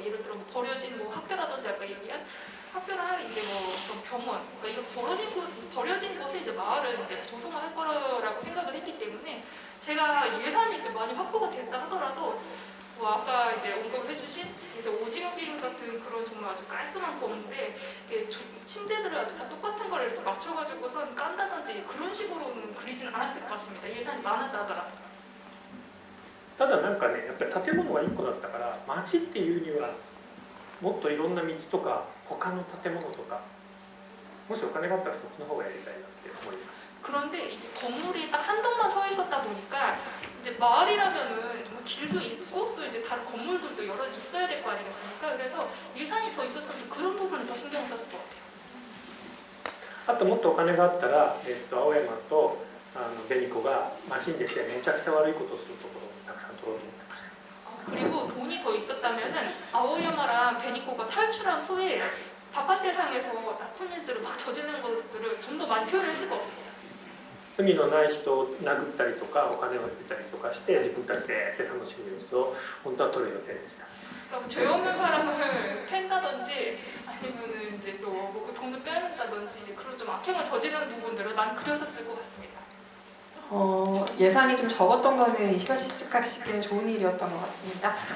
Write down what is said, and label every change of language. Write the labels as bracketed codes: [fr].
[ko] 예를 들어 뭐 버려진 뭐 학교라든지 아까 얘기한 학교나 이제 뭐 어떤 병원, 그러니까 이런 버려진 곳에 이제 마을을 이제 조성을 할 거라고 생각을 했기 때문에 제가 예산이 이제 많이 확보가 됐다 하더라도 뭐 아까 이제 언급을 해주신 이제 오징어 게임 같은 그런 정말 아주 깔끔한 건물에 침대들을 아주 다 똑같은 걸 이렇게 맞춰가지고선 깐다든지 그런 식으로는 그리지는 않았을 것 같습니다. 예산이 많았다 하더라도. [ja] ただなんかねやっぱり建物が1個だったから街っていうにはもっといろんな道とか他の建物とかもしお金があったらそっちの方がやりたいなって思います。 [ko] 그런데 이제 건물이 딱 한 동만 서 있었다 보니까 이제 마을이라면은 정말 길도 있고 또 이제 다른 건물들도 여러 있어야 될 거 아니겠습니까? 그래서 예산이 더 있었으면 그런 부분을 더 신경 썼을 것 같아요. [ja] あともっとお金があったら、青山と紅子がマシンでしてめちゃくちゃ悪いことをするところをたくさん撮ろうと思ってました。 [ko] 그리고 돈이 더 있었다면은 아오야마랑 베니코가 탈출한 후에 바깥 세상에서 나쁜 일들을 막 저지르는 것들을 좀 더 많이 표현했을 것 같습니다. [ja] 罪のない人を殴ったりとかお金を得たりとかして自分たちで楽しむ様子を本当は撮る予定でした。 [ko] 그러니까 죄 없는 사람을 팬다든지 아니면은 이제 또 뭐 돈을 빼앗는다든지 이제 그런 좀 악행을 저지르는 부분들을 많이 그렸었을 것 같습니다. 예산이 좀 적었던 거는 이시바시 시즈카시기는 좋은 일이었던 것 같습니다.